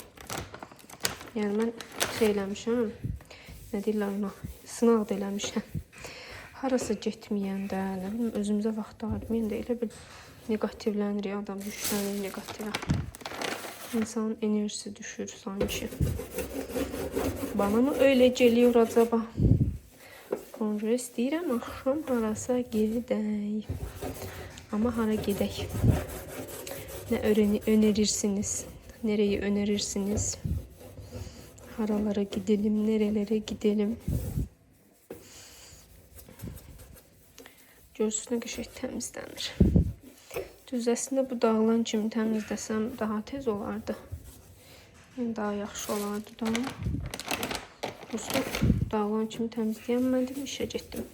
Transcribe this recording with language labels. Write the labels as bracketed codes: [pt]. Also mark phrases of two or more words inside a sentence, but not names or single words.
[az] Yəni mən eləmişəm, nə deyirlər ona, sınaq da eləmişəm. Harasa getməyəndə, nə bilim, özümüzə vaxt ayırmayəndə elə bil negativlənirik, adam yüklənir negativə. İnsanın enerjisi düşür sanki. [tr] Bana mı öyle geliyor acaba? [az] Ona görə istəyirəm axşam harasa gedək. Ama hara gedək? [tr] Ne önerirsiniz? Nereyi önerirsiniz? Haralara gidelim, nerelere gidelim? [az] Görsün ne qəşəng təmizlənir. Düz əslində bu dağılan kimi təmizləsəm daha tez olardı. Yəni daha yaxşı olardı da. Usta dağılan kimi təmizləyəmədim, işə getdim.